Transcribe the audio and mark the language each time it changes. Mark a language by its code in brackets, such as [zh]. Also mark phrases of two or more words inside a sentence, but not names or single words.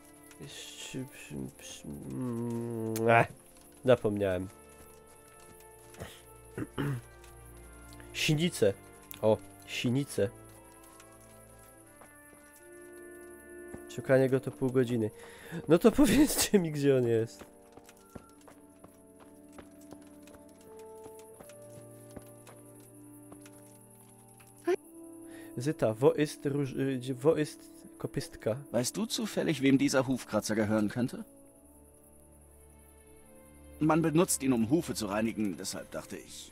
[pl] Zapomniałem. Sinice. O, sinice. Szukanie go to pół godziny. No to powiedzcie mi, gdzie on jest. [de] Zita, wo ist Kopystka? Weißt du zufällig, wem dieser Hufkratzer gehören könnte? Man benutzt ihn, um Hufe zu reinigen, deshalb dachte ich.